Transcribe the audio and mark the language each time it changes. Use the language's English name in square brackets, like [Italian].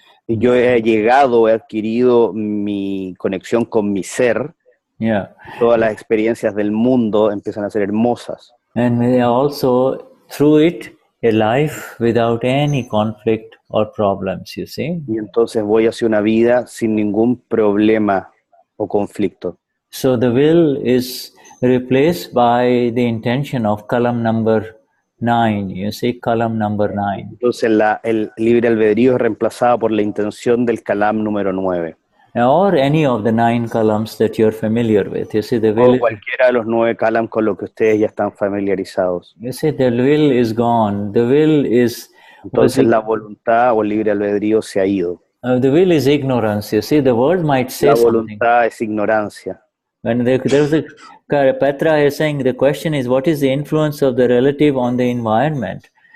[Spanish] Yo he adquirido mi conexión con mi ser. [English] Yeah. [Spanish] Todas las experiencias del mundo empiezan a ser hermosas. [English] And may also, through it, a life without any conflict or problems, you see. [Spanish] Y entonces voy hacia una vida sin ningún problema o conflicto. [English] So the will is replaced by the intention of column number 9, you see, column number 9. [Spanish] Entonces el libre albedrío es reemplazado por la intención del calam número 9. [English] Or any of the 9 columns that you're familiar with. You see, the will. [Spanish] O cualquiera de los 9 calam con los que ustedes ya están familiarizados. [English] You see, the will is gone. The will is. [Spanish] Entonces la voluntad o el libre albedrío se ha ido. [English] The will is ignorance. You see, the world might say [Spanish] la [English] something. [Spanish] voluntad es ignorancia. [English] And there's Petra is saying the question is, what is the influence of the relative on the environment?